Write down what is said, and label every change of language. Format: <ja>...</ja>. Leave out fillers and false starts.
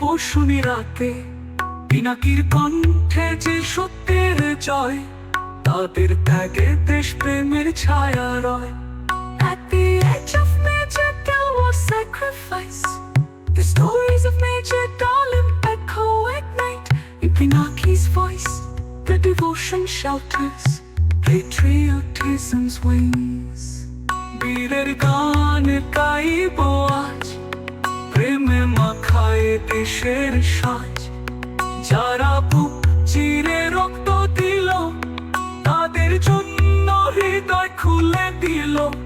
<bn>শুনি রাতে, পিনাকির কণ্ঠে যে সত্যের জয়, তাদের ত্যাগে দেশ প্রেমের ছায়া রয়।</bn> <en>At the edge of Major there was sacrifice. The stories of Major Darling echo at night. In Pinaki's voice, the devotion shelters patriotism's wings.</en> <bn>বীরের গান গাইব আজ, প্রেমে মাখায় দেশের সাজ। যারা বুক চিরে রক্ত দিল, তাদের জন্য হৃদয় খুলে দিল।</bn>